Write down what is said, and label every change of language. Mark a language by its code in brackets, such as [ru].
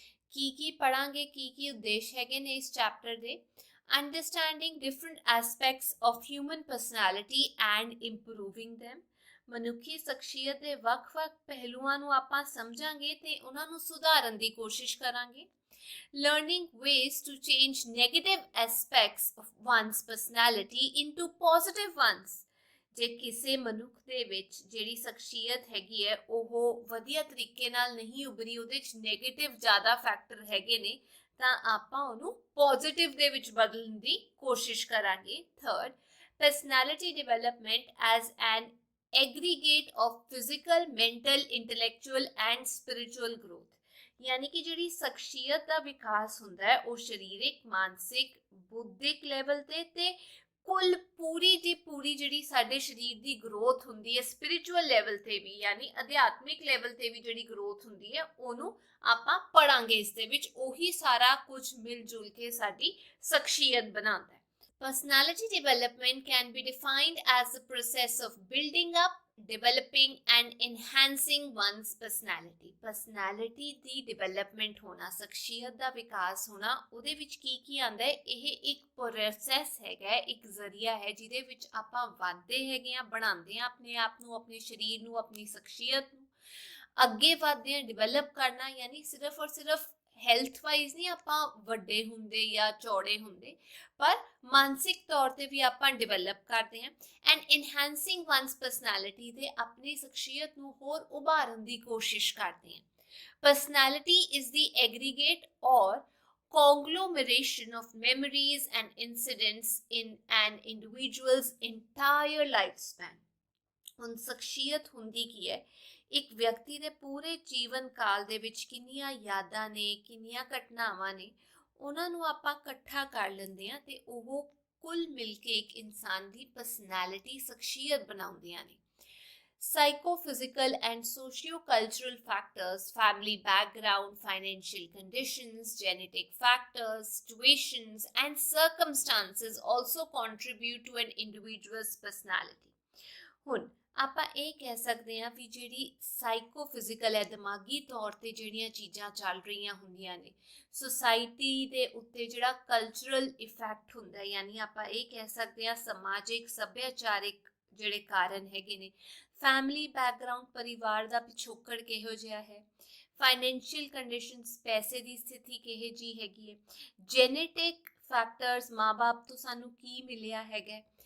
[pa] ਕੀ ਪੜਾਂਗੇ, ਕੀ ਉਦੇਸ਼ ਹੈਗੇ ਨੇ ਇਸ ਚੈਪਟਰ ਦੇ। [en] Understanding different aspects of human personality and improving them। [pa] ਮਨੁੱਖੀ ਸ਼ਖਸੀਅਤ ਦੇ ਵੱਖ-ਵੱਖ ਪਹਿਲੂਆਂ ਨੂੰ ਆਪਾਂ ਸਮਝਾਂਗੇ ਤੇ ਉਹਨਾਂ ਨੂੰ ਸੁਧਾਰਨ ਦੀ ਕੋਸ਼ਿਸ਼ ਕਰਾਂਗੇ। [en] Learning ways to change negative aspects of one's personality into positive ones। [pa] ਜੇ ਕਿਸੇ ਮਨੁੱਖ ਦੇ ਵਿੱਚ ਜਿਹੜੀ ਸ਼ਖਸੀਅਤ ਹੈਗੀ ਹੈ ਉਹ ਵਧੀਆ ਤਰੀਕੇ ਨਾਲ ਨਹੀਂ ਉਭਰੀ, ਉਹਦੇ ਵਿੱਚ ਨੈਗੇਟਿਵ ਜ਼ਿਆਦਾ ਫੈਕਟਰ ਹੈਗੇ ਨੇ, ਤਾਂ ਆਪਾਂ ਉਹਨੂੰ ਪੋਜ਼ਿਟਿਵ ਦੇ ਵਿੱਚ ਬਦਲਣ ਦੀ ਕੋਸ਼ਿਸ਼ ਕਰਾਂਗੇ। [en] Third, personality development as an aggregate of physical, mental, intellectual and spiritual growth। [hi] यानी कि [pa] ਜਿਹੜੀ ਸ਼ਖਸੀਅਤ ਦਾ ਵਿਕਾਸ ਹੁੰਦਾ ਹੈ ਉਹ ਸਰੀਰਕ, ਮਾਨਸਿਕ, ਬੁੱਧਿਕ ਲੈਵਲ ਤੇ ਕੁੱਲ ਪੂਰੀ ਦੀ ਪੂਰੀ ਜਿਹੜੀ ਸਾਡੇ ਸਰੀਰ ਦੀ ਗਰੋਥ ਹੁੰਦੀ ਹੈ ਸਪਿਰਿਚੁਅਲ ਲੈਵਲ ਤੇ ਵੀ, ਯਾਨੀ ਅਧਿਆਤਮਿਕ ਲੈਵਲ ਤੇ ਵੀ ਜਿਹੜੀ ਗਰੋਥ ਹੁੰਦੀ ਹੈ ਉਹਨੂੰ ਆਪਾਂ ਪੜਾਂਗੇ। ਇਸ ਦੇ ਵਿੱਚ ਉਹੀ ਸਾਰਾ ਕੁਝ ਮਿਲ ਜੁਲ ਕੇ ਸਾਡੀ ਸ਼ਖਸੀਅਤ ਬਣਾਉਂਦਾ ਹੈ। [en] Personality development can be defined as the process of building up, developing and enhancing one's personality। [pa] personality ਦੀ development ਹੋਣਾ, ਸ਼ਖਸੀਅਤ ਦਾ ਵਿਕਾਸ ਹੋਣਾ, ਉਹਦੇ ਵਿੱਚ ਕੀ ਆਉਂਦਾ ਹੈ? ਇਹ ਇੱਕ ਪ੍ਰੋਸੈਸ ਹੈਗਾ, ਇੱਕ ਜ਼ਰੀਆ ਹੈ ਜਿਹਦੇ ਵਿੱਚ ਆਪਾਂ ਵਧਦੇ ਹੈਗੇ ਆ, ਬਣਾਉਂਦੇ ਆ ਆਪਣੇ ਆਪ ਨੂੰ, ਆਪਣੇ ਸਰੀਰ ਨੂੰ, ਆਪਣੀ ਸ਼ਖਸੀਅਤ ਨੂੰ, ਅੱਗੇ ਵਧਦੇ ਆ, ਡਿਵੈਲਪ ਕਰਨਾ। ਯਾਨੀ ਸਿਰਫ ਔਰ ਸਿਰਫ ਹੈਲਥ ਵਾਈਜ਼ ਨਹੀਂ ਆਪਾਂ ਵੱਡੇ ਹੁੰਦੇ ਜਾਂ ਚੌੜੇ ਹੁੰਦੇ, ਪਰ ਮਾਨਸਿਕ ਤੌਰ ਤੇ ਵੀ ਆਪਾਂ ਡਿਵੈਲਪ ਕਰਦੇ ਹਾਂ। [en] and enhancing one's personality [pa] ਤੇ ਆਪਣੀ ਸ਼ਖਸੀਅਤ ਨੂੰ ਹੋਰ ਉਭਾਰਨ ਦੀ ਕੋਸ਼ਿਸ਼ ਕਰਦੇ ਹਾਂ। [en] Personality is the aggregate or conglomeration of memories and incidents in an individual's entire lifespan। [pa] ਹੁਣ ਸ਼ਖਸੀਅਤ ਹੁੰਦੀ ਕੀ ਹੈ? ਇੱਕ ਵਿਅਕਤੀ ਦੇ ਪੂਰੇ ਜੀਵਨ ਕਾਲ ਦੇ ਵਿੱਚ ਕਿੰਨੀਆਂ ਯਾਦਾਂ ਨੇ, ਕਿੰਨੀਆਂ ਘਟਨਾਵਾਂ ਨੇ, ਉਹਨਾਂ ਨੂੰ ਆਪਾਂ ਇਕੱਠਾ ਕਰ ਲੈਂਦੇ ਹਾਂ ਤੇ ਉਹ ਕੁੱਲ ਮਿਲ ਕੇ ਇੱਕ ਇਨਸਾਨ ਦੀ ਪਰਸਨੈਲਿਟੀ, ਸ਼ਖਸੀਅਤ ਬਣਾਉਂਦੀਆਂ ਨੇ। [en] Psychophysical and socio-cultural factors, family background, financial conditions, genetic factors, situations and circumstances also contribute to an individual's personality। [pa] ਹੁਣ ਆਪਾਂ ਇਹ ਕਹਿ ਸਕਦੇ ਹਾਂ ਵੀ ਜਿਹੜੀ ਸਾਈਕੋਫਿਜ਼ੀਕਲ ਹੈ, ਦਿਮਾਗੀ ਤੌਰ ਤੇ ਜਿਹੜੀਆਂ ਚੀਜ਼ਾਂ ਚੱਲ ਰਹੀਆਂ ਹੁੰਦੀਆਂ ਨੇ, ਸੁਸਾਇਟੀ ਦੇ ਉੱਤੇ ਜਿਹੜਾ ਕਲਚਰਲ ਇਫੈਕਟ ਹੁੰਦਾ, ਯਾਨੀ ਆਪਾਂ ਇਹ ਕਹਿ ਸਕਦੇ ਹਾਂ ਸਮਾਜਿਕ, ਸੱਭਿਆਚਾਰਿਕ ਜਿਹੜੇ ਕਾਰਨ ਹੈਗੇ ਨੇ, ਫੈਮਿਲੀ ਬੈਕਗਰਾਉਂਡ, ਪਰਿਵਾਰ ਦਾ ਪਿਛੋਕੜ ਕਿਹੋ ਜਿਹਾ ਹੈ, ਫਾਈਨੈਂਸ਼ੀਅਲ ਕੰਡੀਸ਼ਨਸ, ਪੈਸੇ ਦੀ ਸਥਿਤੀ ਕਿਹੋ ਜਿਹੀ ਹੈਗੀ ਹੈ, ਜੈਨੇਟਿਕ ਫੈਕਟਰਸ, ਮਾਂ-ਬਾਪ ਤੋਂ ਸਾਨੂੰ ਕੀ ਮਿਲਿਆ ਹੈਗਾ,